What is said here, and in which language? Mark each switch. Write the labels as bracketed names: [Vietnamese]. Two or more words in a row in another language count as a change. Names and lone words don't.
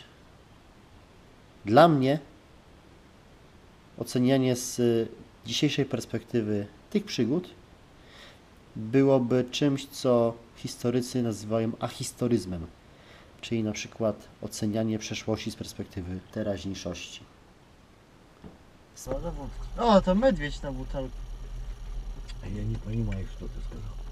[Polish] Dla mnie ocenianie z dzisiejszej perspektywy tych przygód byłoby czymś, co historycy nazywają ahistoryzmem, czyli na przykład ocenianie przeszłości z perspektywy teraźniejszości. O, to [Russian] медведь на бутылку. Я не понимаю, что ты сказал.